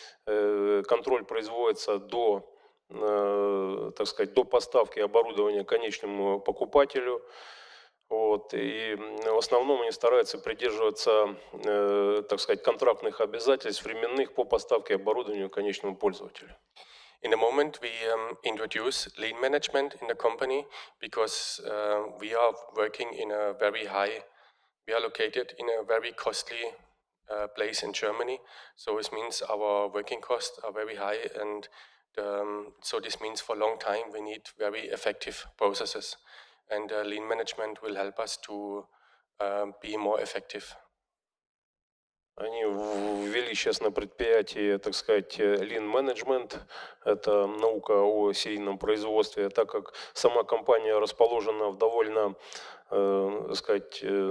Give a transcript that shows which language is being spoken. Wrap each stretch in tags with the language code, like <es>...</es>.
<ru>Контроль производится до, так сказать, до поставки оборудования конечному покупателю. Вот. И в основном они стараются придерживаться, так сказать, контрактных обязательств временных по поставке оборудования конечному пользователю.</ru> <en>In the moment, we introduce lean management in the company, because we are working in a very high, we are located in a very costly place in Germany. So it means our working costs are very high, and so this means for a long time we need very effective processes, and lean management will help us to be more effective.</en> <ru>Они ввели сейчас на предприятии, так сказать, lean management, это наука о серийном производстве, так как сама компания расположена в довольно, так сказать,</ru>